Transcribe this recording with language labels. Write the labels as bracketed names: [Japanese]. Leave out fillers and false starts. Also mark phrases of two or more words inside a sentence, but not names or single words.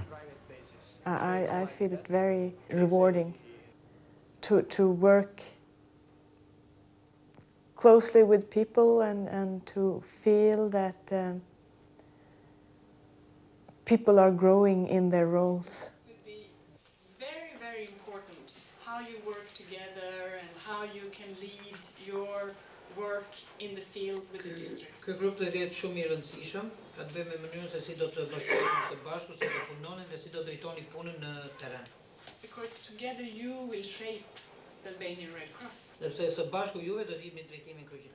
[English] I feel it very rewarding to work closely with people and to feel that people are growing in their roles. It would be very, very important how you work together and how you can lead your work in the field with the districts. [Albanian] Ky grup do jetë shumë I rëndësishëm, ka të bëjë me mënyrën se si do të bashkëpunojmë së bashku, si do punoni dhe si do drejtoni punën në terren. [English] Because together you will shape the Albanian Red Cross. [Albanian] Sepse së bashku juve do të jepni drejtimin kryqëzor.